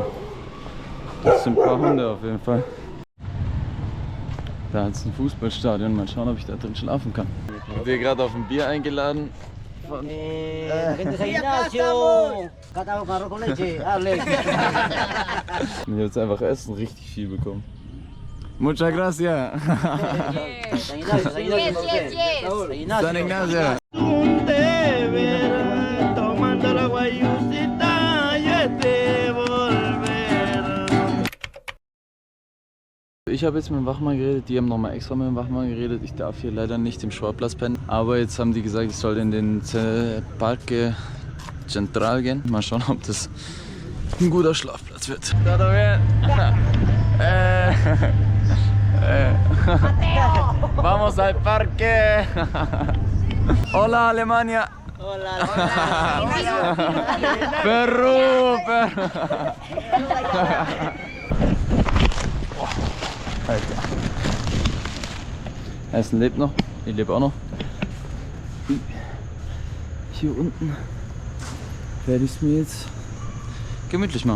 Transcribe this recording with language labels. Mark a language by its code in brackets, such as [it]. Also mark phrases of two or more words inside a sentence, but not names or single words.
[de] Das sind ein paar Hunde auf jeden Fall. Da hat es ein Fußballstadion. Mal schauen, ob ich da drin schlafen kann. Ich wurde gerade auf ein Bier eingeladen. Ich habe jetzt einfach Essen richtig viel bekommen. [es] Muchas gracias. San Ignacio. [de] Ich habe jetzt mit dem Wachmann geredet, die haben nochmal extra mit dem Wachmann geredet. Ich darf hier leider nicht im Sportplatz pennen. Aber jetzt haben die gesagt, ich soll in den Parque Central gehen. Mal schauen, ob das ein guter Schlafplatz wird. [es] Todo bien. Vamos al parque. Hola Alemania. Hola. [de] Peru. Alter. Essen lebt noch, ich lebe auch noch. Hier unten werde ich es mir jetzt gemütlich machen.